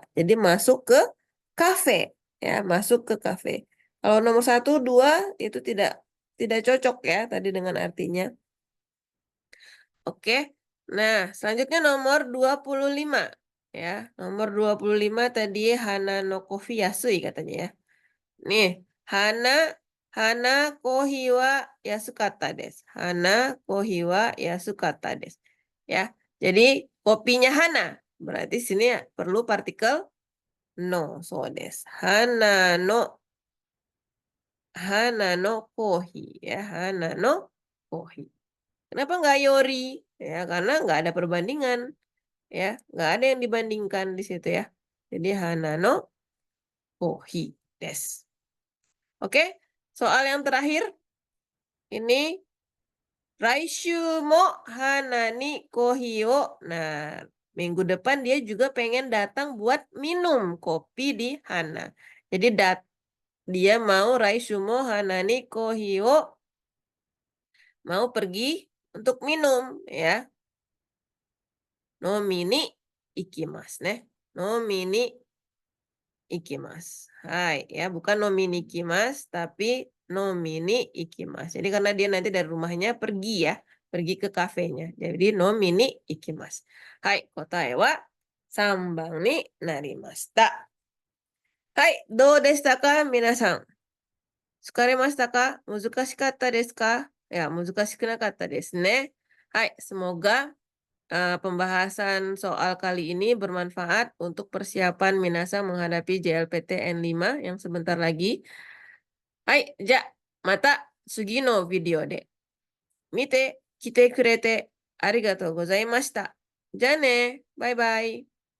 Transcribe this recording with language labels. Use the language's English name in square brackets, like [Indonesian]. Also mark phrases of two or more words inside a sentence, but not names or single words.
[Indonesian] Jadi masuk ke kafe, ya, masuk ke kafe. Kalau nomor 1, 2 itu tidak cocok ya tadi dengan artinya. Oke. Nah, selanjutnya nomor 25 ya. Nomor 25 tadi [Japanese] ハナのコーヒー安い [Indonesian] katanya ya. Nih, [Japanese] ハナコーヒーは安かったです. ハナコーヒーは安かったです. [Indonesian] Ya. Jadi kopinya Hana. Berarti sini perlu partikel no. [Japanese] そうです。ハナのコーヒーや. ハナのコーヒー. [Indonesian] Kenapa nggak Yori? Ya, karena nggak ada perbandingan. Ya, nggak ada yang dibandingkan di situ ya. Jadi [Japanese] ハナのコーヒーです. [Indonesian] Oke, soal yang terakhir. Ini [Japanese] 来週もハナにコーヒーを. [Indonesian] Nah, minggu depan dia juga pengen datang buat minum kopi di Hana. Jadi dia mau [Japanese] 来週もハナにコーヒーを, [Indonesian] mau pergi untuk minum ya. [Japanese] 飲みに行きますね. 飲みに行きます. Hai, [Indonesian] ya, bukan [Japanese] 飲みに行きます [Indonesian] tapi [Japanese] 飲みに行きます. [Indonesian] Jadi karena dia nanti dari rumahnya pergi ya, pergi ke kafenya. [Japanese] Jadi 飲みに行きます。はい, 答えは 3番になりました。はい、どうでしたか皆さん。疲れましたか難しかったですかいや、難しくなかったですね。 [Indonesian] Hai, semoga pembahasan soal kali ini bermanfaat untuk persiapan Minasa menghadapi JLPT N5 yang sebentar lagi. [Japanese] はい、じゃ、また次のビデオで. 見て、聞いてくれて、ありがとうございました. じゃね, [English] bye bye.